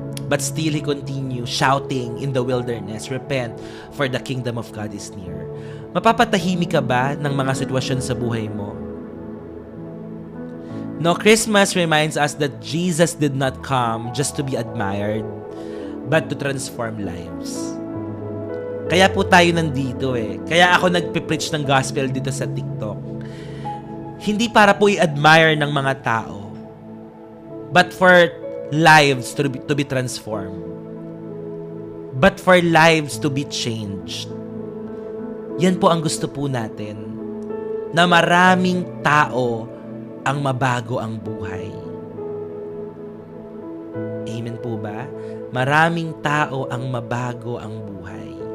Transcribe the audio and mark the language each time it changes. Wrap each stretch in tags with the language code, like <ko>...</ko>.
<en>But still he continues shouting in the wilderness, repent, for the kingdom of God is near.</en> <tl>Mapapatahimik ka ba ng mga sitwasyon sa buhay mo?</tl> <en>No, Christmas reminds us that Jesus did not come just to be admired, but to transform lives.</en> <tl>Kaya po tayo nandito Kaya ako nagpipreach ng gospel dito sa TikTok. Hindi para po i-admire ng mga tao,</tl> <en>but for lives to be transformed. But for lives to be changed.</en> <tl>Yan po ang gusto po natin. Na maraming tao ang mabago ang buhay. Amen po ba? Maraming tao ang mabago ang buhay.</tl>